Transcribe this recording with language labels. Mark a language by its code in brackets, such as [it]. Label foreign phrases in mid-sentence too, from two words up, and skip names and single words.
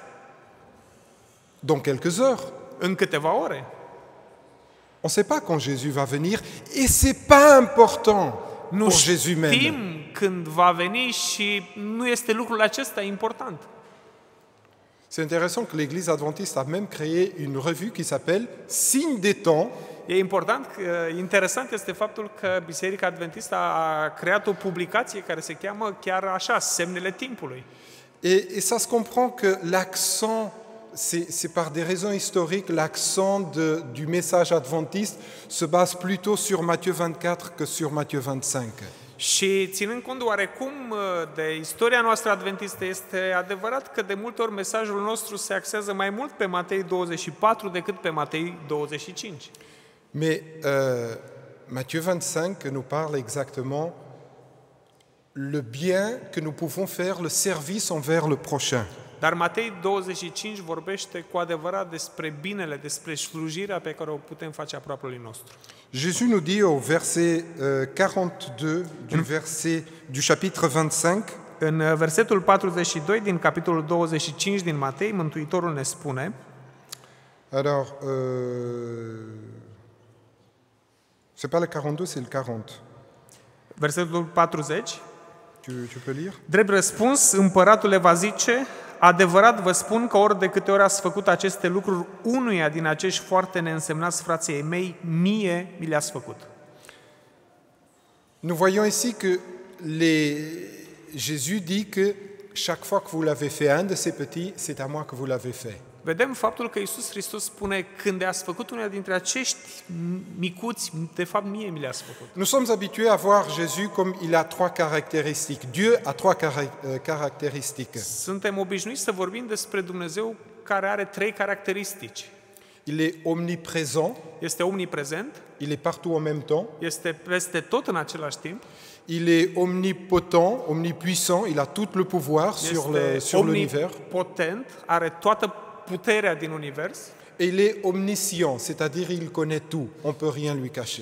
[fr] Dans quelques heures. [ro] în câteva ore. [fr] On ne sait pas quand Jésus va venir et c'est pas important [ro] Nu [fr] pour Jésus même. [ro] știm când va veni și nu este lucrul acesta important. [fr] C'est intéressant que l'Église adventiste a même créé une revue qui s'appelle Signes des temps. [ro] Interesant este faptul că Biserica Adventistă a creat o publicație care se cheamă chiar așa, Semnele Timpului. [fr] Et ça se comprend que l'accent, c'est par des raisons historiques, l'accent du message adventiste se base plutôt sur Matthieu 24 que sur Matthieu 25. [ro] Și ținând cont oarecum de istoria noastră adventistă, este adevărat că de multe ori mesajul nostru se axează mai mult pe Matei 24 decât pe Matei 25. [fr] Mais Matthieu 25 nous parle exactement le bien que nous pouvons faire, le service envers le prochain. [ro] Dar Matei 25 vorbește cu adevărat despre binele, despre slujirea pe care o putem face aproapelui nostru. [fr] Jésus nous dit au verset 42 du chapitre 25, [ro] În versetul 42 din capitolul 25 din Matei, Mântuitorul ne spune: [fr] alors, c'est pas le 42, c'est le 40. [ro] versetul 40, [fr] Tu peux lire? [ro] drept răspuns, împăratul le va zice: adevărat vă spun că ori de câte ori ați făcut aceste lucruri unuia din acești foarte neînsemnați frații ai mei, mie mi le-ați făcut. [fr] Nous voyons ici que Jésus dit que chaque fois que vous l'avez fait à un de ces petits, c'est à moi que vous l'avez fait. [ro] Vedem faptul că Iisus Hristos spune: când ați făcut unul dintre acești micuți, de fapt mie mi le-ați făcut. [fr] Nous sommes habitués à voir Jésus comme il a trois caractéristiques. Dieu a trois caractéristiques. [ro] Suntem obișnuiți să vorbim despre Dumnezeu care are trei caracteristici. [fr] Il est omniprésent, [ro] Este omniprezent, [fr] il est partout en même temps. [ro] este peste tot în același timp, [fr] Il est omnipotent, omnipuissant, il a tout le pouvoir [ro] este [fr] sur l'univers. [ro] omnipotent, are toată puterea din univers [fr] Et il est omniscient, c'est-à-dire il connaît tout, on ne peut rien lui cacher.